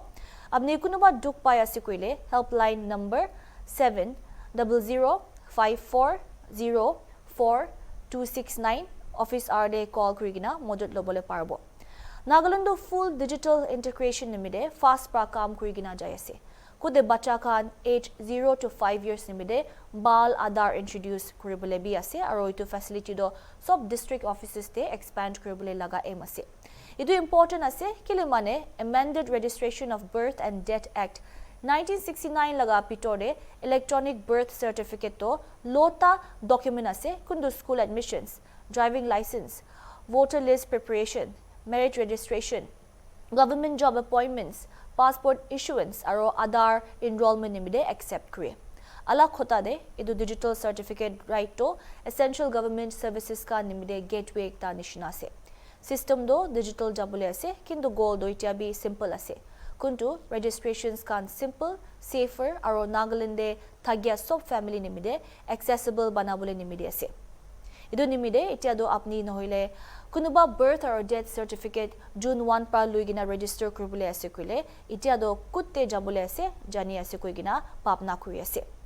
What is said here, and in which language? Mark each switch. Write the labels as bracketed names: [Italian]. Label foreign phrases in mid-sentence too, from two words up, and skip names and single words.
[Naga Pidgin] अपनी कुनबा दुख पाय आसे कोइले [English] helpline number [Naga Pidgin] 7005404269 [English] office hour [Naga Pidgin] day call kurigina modot lobole parbo. Nagaland full [English] digital integration [Naga Pidgin] nimide fast pra kam kurigina jayase. Kude bacha kan age 0 to 5 years nimide bal adar introduce kuribule bi ase aro itu facility do [English] sub district offices [Naga Pidgin] te expand kuribule laga aim ase. Itu important ase kile mane [English] amended registration of birth and death act 1969 [Naga Pidgin] laga pitode [English] electronic birth certificate [Naga Pidgin] to lota document ase kundu [English] school admissions, driving license, voter list preparation, marriage registration, government job appointments, passport issuance aro Aadhaar enrollment [Naga Pidgin] nimide accept kre. Ala khota de idu digital certificate [English] right to essential government services [Naga Pidgin] ka nimide gateway ekta nishina ase. System do digital jabule ase kintu goal do itia bi simple ase. Kuntu registrations kan simple, safer aro Nagalande thagya sob family nimide accessible banabule nimide ase. Ido nimide itia do apni nohile kunuba birth or [English] death certificate [Naga Pidgin] June 1 pra luigina register kuribule ase kuile itia do kutte jabule ase jani ase kuigina papna kuri ase.